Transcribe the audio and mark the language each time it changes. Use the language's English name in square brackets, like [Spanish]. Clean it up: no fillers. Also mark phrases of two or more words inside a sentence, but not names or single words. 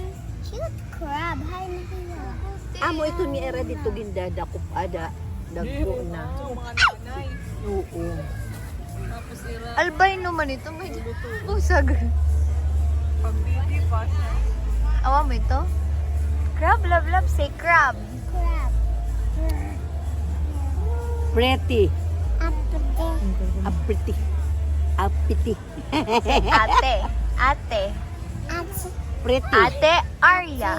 [English] Cute crab. Hi, Maria. [Waray] Amo ito ni Era dito gindada ko ada. Dagko na. Oo. Albino man ito. May busag. Awa mo ito? [English] Crab, love, love. Say crab. Crab. Pretty. Apple. Apiti. Apiti. Say ate. Ate. Apple. Pretty. Ate Arya.